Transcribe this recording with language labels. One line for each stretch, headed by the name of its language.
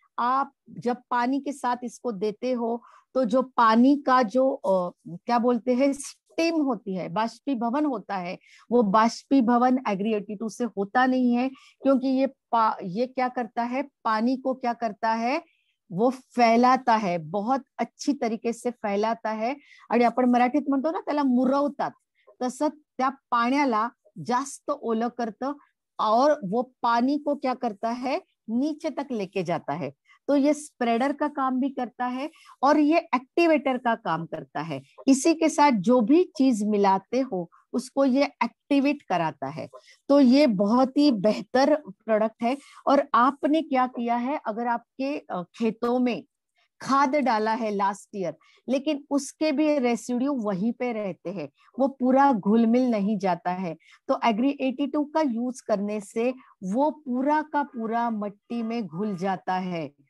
Hindi: आप जब पानी के साथ इसको देते हो तो जो पानी का जो क्या बोलते हैं स्टीम होती है, बाष्पीभवन होता है, वो बाष्पीभवन एग्री 82 से होता नहीं है, क्योंकि ये क्या करता है, पानी को क्या करता है, वो फैलाता है, बहुत अच्छी तरीके से फैलाता है।
Marathi: आणि आपण मराठीत म्हणतो ना त्याला मुरवतात, तसं त्या पाण्याला जास्त ओलं करतं
Hindi: और वो पानी को क्या करता है, नीचे तक लेके जाता है। तो ये स्प्रेडर का काम भी करता है और ये एक्टिवेटर का काम करता है। इसी के साथ जो भी चीज मिलाते हो उसको ये एक्टिवेट कराता है। तो ये बहुत ही बेहतर प्रोडक्ट है। और आपने क्या किया है, अगर आपके खेतों में खाद डाला है लास्ट ईयर, लेकिन उसके भी रेसिड्यू वहीं पे रहते हैं, वो पूरा घुल मिल नहीं जाता है, तो एग्री 82 का यूज करने से वो पूरा का पूरा मिट्टी में घुल जाता है।